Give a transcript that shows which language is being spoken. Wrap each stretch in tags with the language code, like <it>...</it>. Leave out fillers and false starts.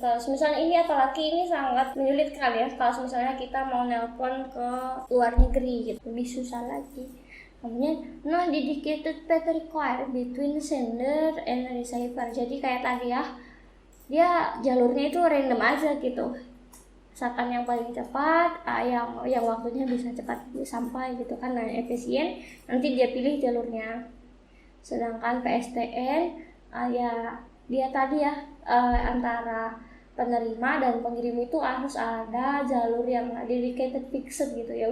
<id>Kalau misalnya ini apalagi ini sangat menyulitkan ya. Kalau misalnya kita mau nelpon ke luar negeri gitu, lebih susah lagi.</id> <en>Kemudian, dedicated path required between sender and receiver.</en> <id>Jadi kayak tadi ya, dia jalurnya itu random aja gitu. Misalkan yang paling cepat, yang waktunya bisa cepat sampai gitu kan, nah efisien, nanti dia pilih jalurnya. Sedangkan PSTN, ya dia tadi ya antara penerima dan pengirim itu harus ada jalur yang dedicated fixed gitu ya.</id>